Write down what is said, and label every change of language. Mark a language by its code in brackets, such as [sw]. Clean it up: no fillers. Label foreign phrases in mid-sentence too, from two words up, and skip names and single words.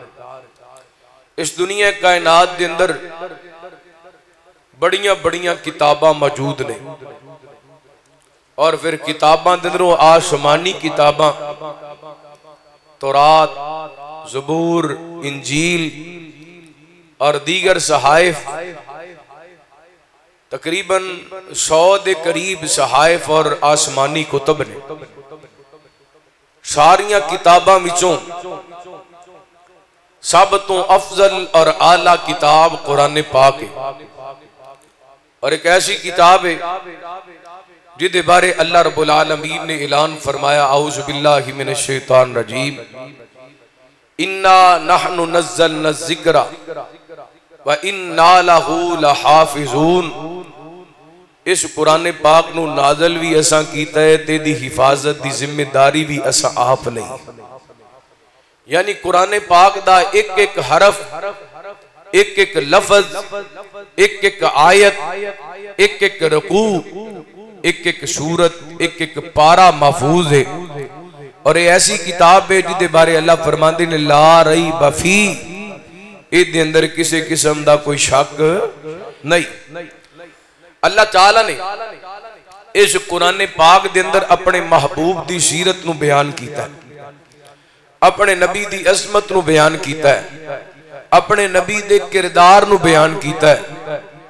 [pa] اس دنیا کائنات دے اندر وڈیاں وڈیاں کتاباں موجود نے اور فیر کتاباں دے اندروں آسمانی کتاباں تورات، زبور، انجیل اور دیگر صحائف، تقریباً 100 کے قریب صحائف اور آسمانی کتب نے. ساریاں کتاباں وچوں سب توں افضل اور اعلیٰ کتاب قرآن پاک ہے اور اک ایسی کتاب ہے جیدے بارے اللہ رب العالمین نے اعلان فرمایا, [ar] أعوذ بالله من الشيطان الرجيم، إنا نحن نزلنا الذكر وإنا له لحافظون. [pa] اس قرآن پاک نوں نازل وی اساں کیتا ہے تے دی حفاظت دی ذمہ داری وی اساں آپ لئی. یعنی قرآن پاک دا اک اک حرف، اک اک لفظ، اک اک آیت، اک اک رکوع، اک اک سورت، اک اک پارہ محفوظ ہے اور یہ ایسی کتاب ہے جیدے بارے اللہ فرماندے نے [ar] لا ريب فيه, [pa] ایہدے اندر کسی قسم دا کوئی شک نہیں. اللہ تعالیٰ نے اس قرآن پاک دے اندر اپنے محبوب دی سیرت نوں بیان کیتا ہے، اپنے نبی دی عظمت نوں بیان کیتا ہے، اپنے نبی دے کردار نوں بیان کیتا ہے.